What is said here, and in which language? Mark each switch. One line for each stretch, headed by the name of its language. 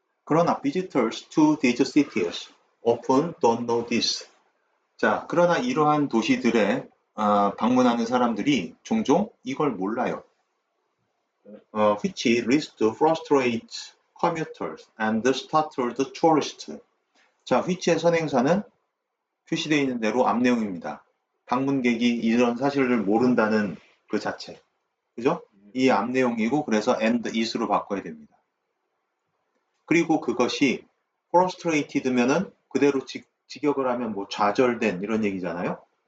Korean: 그러나
English: visitors to these cities often don't know this.
Korean: 자, 그러나 이러한 도시들에 방문하는 사람들이 종종 이걸 몰라요.
English: Which leads to frustrate commuters and startled tourists.
Korean: 자, which의 선행사는 표시되어 있는 대로 앞내용입니다. 방문객이 이런 사실을 모른다는 그 자체. 그죠? 이 앞내용이고 그래서 and is로 바꿔야 됩니다. 그리고 그것이 frustrated면은 그대로 직역을 하면 뭐 좌절된 이런 얘기잖아요.